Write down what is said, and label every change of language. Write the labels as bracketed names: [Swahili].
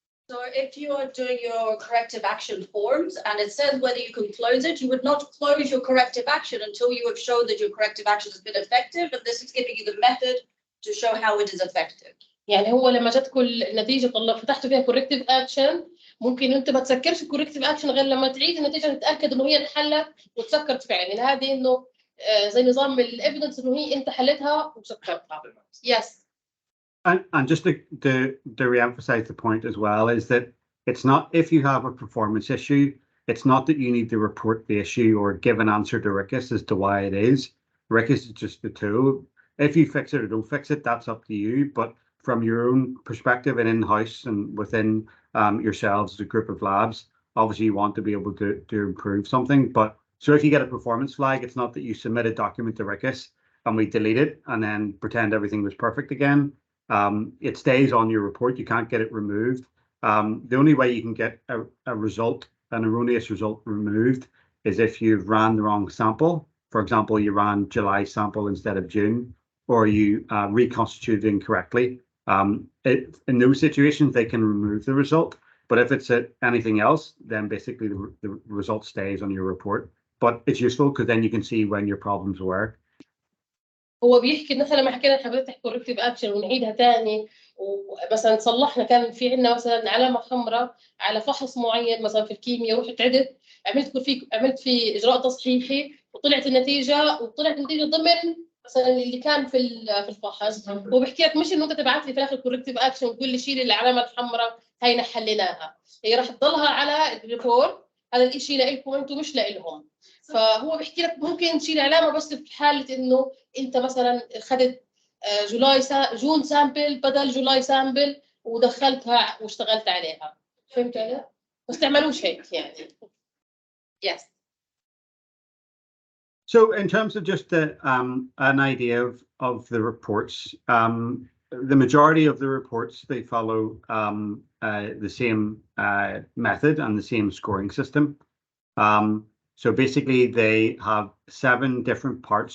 [English] So if you are doing your corrective action forms and it says whether you can close it, you would not close your corrective action until you have shown that your corrective action has been effective, and this is giving you the method to show how it is effective. [Arabic] يعني هو لما جاتكم النتيجه فتحتوا فيها كوركتيف اكشن، ممكن انت ما تسكرش الكوركتيف اكشن غير لما تعيد النتيجه تتاكد انه هي انحلت وتسكرت فعلا. يعني هذه انه زي نظام الايفيدنس انه هي انت حلتها وسكرتها. [English] Yes. And just to re-emphasize the point as well is that it's not if you have a performance issue, it's not that you need to report the issue or give an answer to RIQAS as to why it is. RIQAS is just the tool. If you fix it or don't fix it, that's up to you. But from your own perspective and in-house and within yourselves as a group of labs, obviously you want to be able to improve something. But so if you get a performance flag, it's not that you submit a document to RIQAS and we delete it and then pretend everything was perfect again. It stays on your report. You can't get it removed. The only way you can get a result, an erroneous result, removed is if you've ran the wrong sample. For example, you ran July sample instead of June, or you reconstituted incorrectly. In those situations, they can remove the result. But if it's anything else, then basically the result stays on your report. But it's useful because then you can see when your problems were. [Arabic] هو بيحكي مثلا ما حكينا حضرتك كوركتيف اكشن ونعيدها ثاني، ومثلا صلحنا كان في عندنا مثلا علامه حمراء على فحص معين مثلا في الكيمياء، رحت عدت عملت في اجراء تصحيحي وطلعت النتيجه ضمن مثلا اللي كان في الفحص. هو بيحكي لك مش انه انت تبعت لي في الاخر كوركتيف اكشن وتقول لي شيل العلامه الحمراء هي حليناها، هي راح تضلها على الريبورت. هذا الشيء لإلكم انتم مش لإلهم. فهو بيحكي لك ممكن تشيل علامه بس في حاله انه انت مثلا اخذت جون سامبل بدل جولاي سامبل ودخلتها واشتغلت عليها. فهمت علي؟ بس تعملوش هيك يعني. [English] Yes. So in terms of just an idea of the reports, the majority of the reports, they follow the same method and the same scoring system. So basically they have 7 different parts.